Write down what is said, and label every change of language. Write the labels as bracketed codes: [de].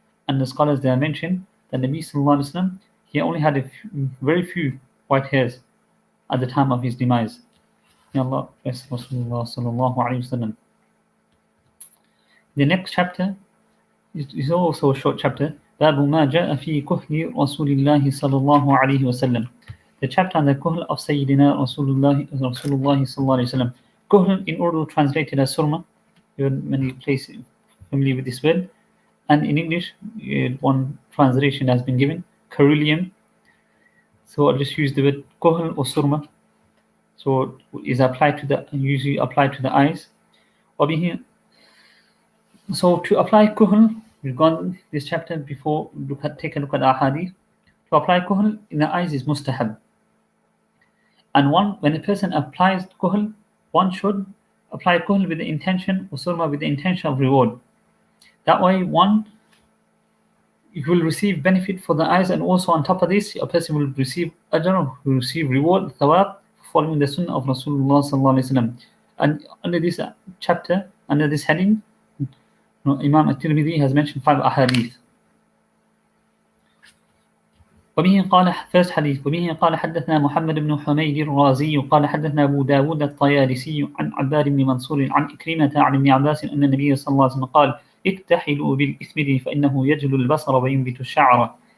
[en] And the scholars there mentioned that Nabi sallallahu alaihi wasallam, he only had very few white hairs at the time of his demise. May Allah bless Rasulullah sallallahu alaihi wasallam. The next chapter is also a short chapter. [ar] باب ما جاء في كهل رسول الله صلى الله عليه وسلم. [en] The chapter on the kuhl of Sayyidinaa Rasulullah sallallahu alaihi wasallam. Kuhl in Urdu translated as surma. Many places familiar with this word. And in English, one translation has been given, carulium. So I'll just use the word kuhl or surma. So is usually applied to the eyes. So to apply kuhl, we've gone this chapter before. Take a look at our hadith. To apply kuhl in the eyes is mustahab. And when a person applies kuhl, one should apply kuhl with the intention, or surma with the intention of reward. That way, you will receive benefit for the eyes, and also on top of this, a person will receive ajr, will receive reward, thawab, following the sunnah of Rasulullah sallallahu alaihi wasallam. And under this chapter, under this heading, Imam At-Tirmidhii has mentioned 5 ahadith. [ar] وبه قال [en] first hadith [ar] وبه قال حدثنا محمد بن حميد الرازي قال حدثنا أبو داود الطيالسي عن عباد بن منصور عن إكرمة عن ابن عباس أن النبي صلى الله عليه وسلم قال اكتحلوا بالإثمد فإنه يجل البصر وينبت الشعر.